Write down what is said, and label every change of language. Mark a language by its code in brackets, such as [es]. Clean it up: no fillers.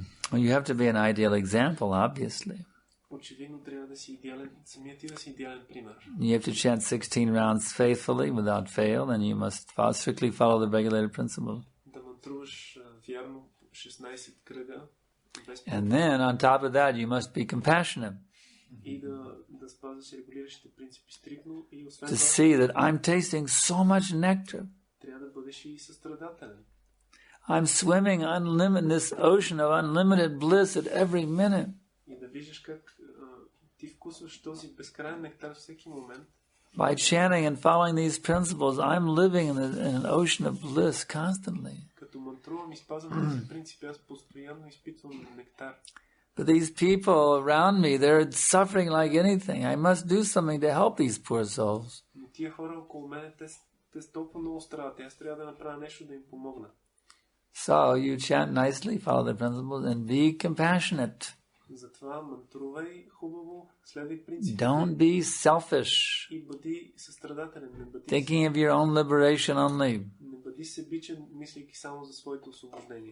[en] Well, you have to be an ideal example, obviously. [bg] Очевидно трябва да си идеален, самият ти да си идеален пример. [en] You have to chant 16 rounds faithfully without fail, and you must strictly follow the regulated principles. [bg] Да мантруваш вярно 16 кръга. [en] And then, on top of that, you must be compassionate. [bg] И да спазваш регулиращите принципи стриктно и освен [en] To [bg] това [en] see that I'm tasting so much nectar. [bg] трябва да бъдеш и състрадателен. [en] I'm swimming in this ocean of unlimited bliss at every minute. [bg] И да виждаш как ти вкусваш този безкрайен нектар всеки момент. [en] By chanting and following these principles, I'm living in an ocean of bliss constantly. [bg] Като мантрувам и спазвам тези принципи, аз постоянно изпитвам нектар. [en] But these people around me, they're suffering like anything. I must do something to help these poor souls. [bg] Но тия хора около мен, те толкова много страдат. Аз трябва да направя нещо да им помогна. [en] So you chant nicely, follow the principles, and be compassionate. [bg] Затова мантрувай хубаво, следвай принципите. [en] Don't be selfish, [bg] И бъди състрадателен. [en] thinking of your own liberation only. [bg] Не бъди себичен, мислейки само за своето освобождение.